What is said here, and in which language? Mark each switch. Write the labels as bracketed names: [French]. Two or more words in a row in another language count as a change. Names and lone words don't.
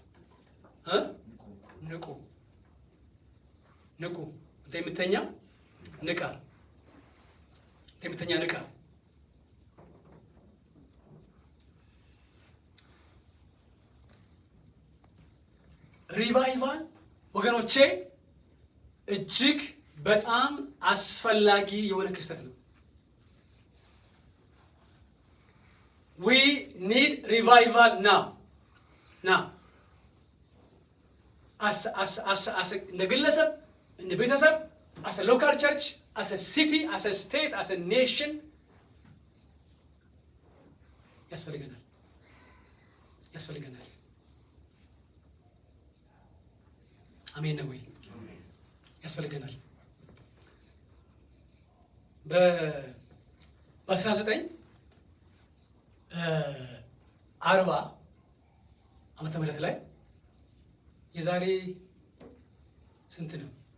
[Amharic] ንቁ። አንተ የምተኛ ንቃ። ንቃ። ሪቫይቫል ወገኖቼ እጅግ በጣም አስፈላጊ የሆነ ክስተት ነው። [English] we need revival now [Amharic] እንደ ግለሰብ፣ እንደ ቤተሰብ፣ [English] as a local church, as a city, as a state, as a nation [Amharic] ያስፈልገናል። አሜን ነው ወይ? ያስፈልገናል። በ1940 ዓመተ ምህረት ላይ የዛሬ ስንት ነው?